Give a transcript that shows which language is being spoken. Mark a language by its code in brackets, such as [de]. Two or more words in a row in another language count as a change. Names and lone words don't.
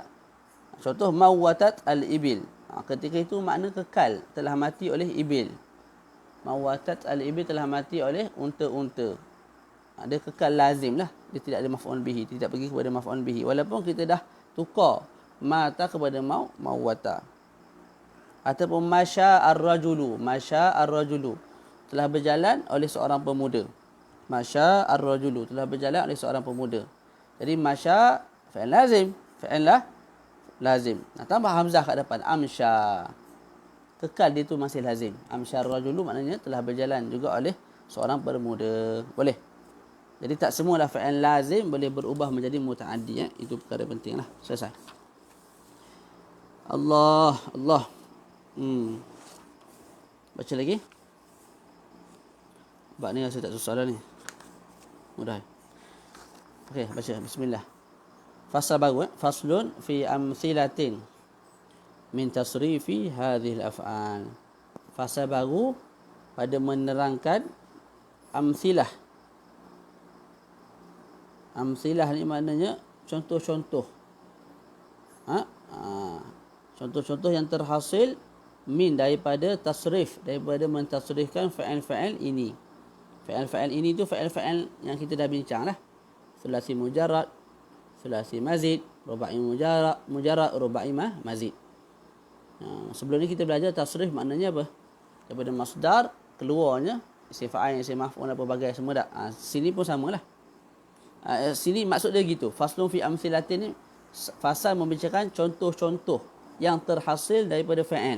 [ms] Contoh [ar] موّتت الإبل. [ms] Ketika itu makna kekal, telah mati oleh ibil. [ar] موّتت الإبل, [ms] telah mati oleh unta-unta. Dia kekal lazim lah. Dia tidak ada [ar] مفعول به, [ms] tidak pergi kepada [ar] مفعول به. [ms] Walaupun kita dah tukar mata kepada mawwata. Ataupun [ar] مشى الرجل. مشى الرجل, [ms] telah berjalan oleh seorang pemuda. [ar] مشى الرجل, [ms] telah berjalan oleh seorang pemuda. Jadi masya [ar] فاعل لازم. [ms] Fa'il lah lazim. Tambah hamzah kat depan. Amsya. Kekal dia tu masih lazim. [ar] أمشى الرجل [ms] maknanya telah berjalan juga oleh seorang pemuda. Boleh. Jadi tak semualah [ar] فاعل لازم [ms] boleh berubah menjadi muta'addi. Itu perkara penting lah. Selesai. Allah. Allah. Baca lagi. Bab ni rasa tak susah dah ni. Mudah. Okey, baca. Bismillah. Fasal baru. [ar] فصل في أمثلة من تصريف هذه الأفعال. [ms] Fasal baru pada menerangkan amsilah. Amsilah ni maknanya contoh-contoh. Contoh-contoh yang terhasil min daripada tasrif, daripada mentasrifkan fa'il-fa'il ini. Fa'il-fa'il ini tu fa'il-fa'il yang kita dah bincang lah. [ar] ثلاثي مجرد، ثلاثي مزيد، رباعي مجرد، رباعي مزيد. [ms] Sebelum ni kita belajar tasrif maknanya apa? Daripada masdar keluarnya [ar] اسم فاعل، اسم مفعول, [ms] apa bagai semua dah. Sini pun samalah. Sini maksud dia gitu. [ar] فصل في أمثلة [ms] ni fasal membicarakan contoh-contoh yang terhasil daripada fa'il.